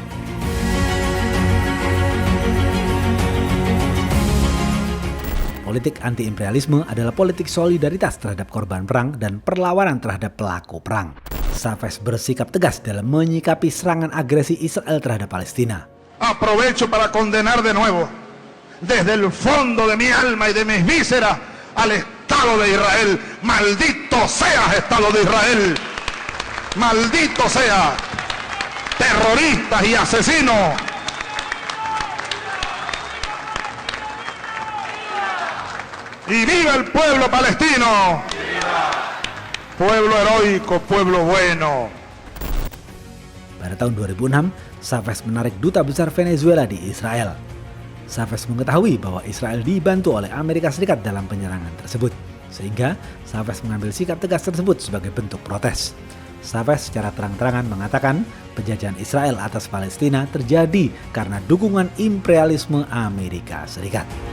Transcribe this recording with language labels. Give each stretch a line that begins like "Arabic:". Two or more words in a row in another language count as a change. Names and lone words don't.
Indonesian: Politik anti-imperialisme adalah politik solidaritas terhadap korban perang dan perlawanan terhadap pelaku perang. Chavez bersikap tegas dalam menyikapi serangan agresi Israel terhadap Palestina.
Spanish: Aprovecho para condenar de nuevo, desde el fondo de mi alma y de mis vísceras, al Estado de Israel. Maldito seas, Estado de Israel. Maldito sea, terroristas y asesinos. Y viva el pueblo palestino. Pueblo heroico, pueblo bueno.
Indonesian: Pada tahun 2006, Chavez menarik duta besar Venezuela di Israel. Chavez mengetahui bahwa Israel dibantu oleh Amerika Serikat dalam penyerangan tersebut, sehingga Chavez mengambil sikap tegas tersebut sebagai bentuk protes. Chavez secara terang-terangan mengatakan penjajahan Israel atas Palestina terjadi karena dukungan imperialisme Amerika Serikat.